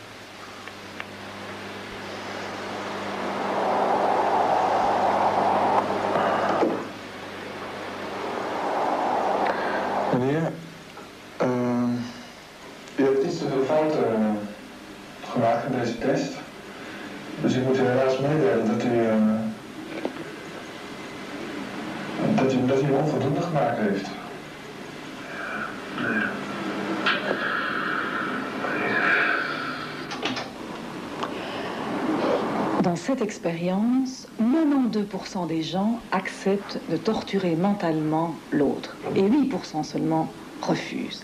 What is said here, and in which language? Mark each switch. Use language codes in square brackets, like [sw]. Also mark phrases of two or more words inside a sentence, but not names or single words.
[nl] Meneer, u hebt iets te veel fouten gemaakt in deze test. Dus ik moet u helaas meedelen dat u hem onvoldoende gemaakt heeft. [fr] Dans cette expérience, 92% des gens acceptent de torturer mentalement l'autre et 8% seulement refusent.